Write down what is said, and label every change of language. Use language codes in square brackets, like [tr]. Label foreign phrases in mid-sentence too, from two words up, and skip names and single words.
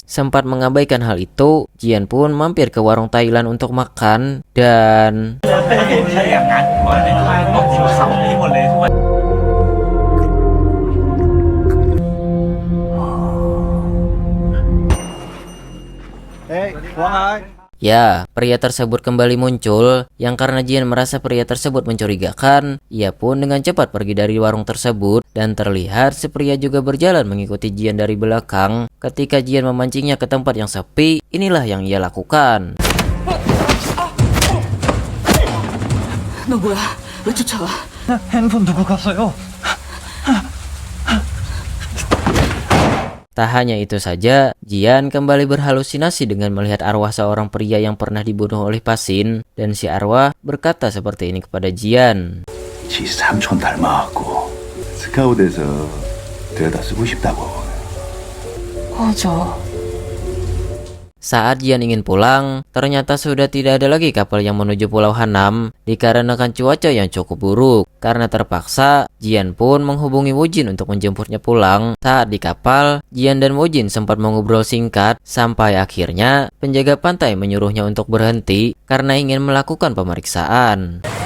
[id] Sempat mengabaikan hal itu, Jian pun mampir ke warung Thailand untuk makan dan ya, pria tersebut kembali muncul, yang karena Jian merasa pria tersebut mencurigakan, ia pun dengan cepat pergi dari warung tersebut, dan terlihat si pria juga berjalan mengikuti Jian dari belakang. Ketika Jian memancingnya ke tempat yang sepi, inilah yang ia lakukan. [ko] 너 뭐야? 왜 쫓아와? 핸드폰 두고 갔어요. [id] Tak hanya itu saja, Jian kembali berhalusinasi dengan melihat arwah seorang pria yang pernah dibunuh oleh Pasin, dan si arwah berkata seperti ini kepada Jian. [ko] 지 삼촌 닮아갖고 스카웃에서 데려다 쓰고 싶다고. 꺼져. [id] Saat Jian ingin pulang, ternyata sudah tidak ada lagi kapal yang menuju Pulau Hanam dikarenakan cuaca yang cukup buruk. Karena terpaksa, Jian pun menghubungi Wujin untuk menjemputnya pulang. Saat di kapal, Jian dan Wujin sempat mengobrol singkat sampai akhirnya penjaga pantai menyuruhnya untuk berhenti karena ingin melakukan pemeriksaan.